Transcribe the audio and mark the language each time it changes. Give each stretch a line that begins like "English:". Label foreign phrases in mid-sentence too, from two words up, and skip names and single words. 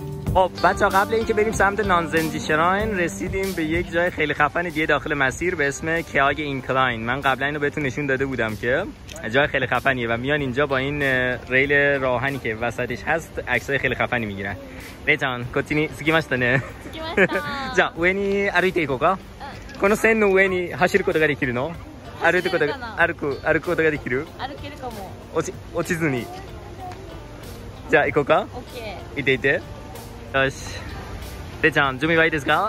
Persian: خب بچه قبل اینکه بریم سمت نانزنجی شراین رسیدیم به یک جای خیلی خفن دیگه داخل مسیر به اسم کیاگ اینکلاین. من قبلا اینو بهتون نشون داده بودم که جای خیلی خفنیه و میان اینجا با این ریل راهنی که وسطش هست عکسای خیلی خفنی میگیرن.
Japanese: レイちゃんここに着きましたね着きました。じゃあ上に歩いていこうか。この線の上に走ることができるの？歩くことができる？歩けるかも。落ちずに。じゃあ行こうか。オッケ行って行って。よし。レイちゃん準備はいいですか？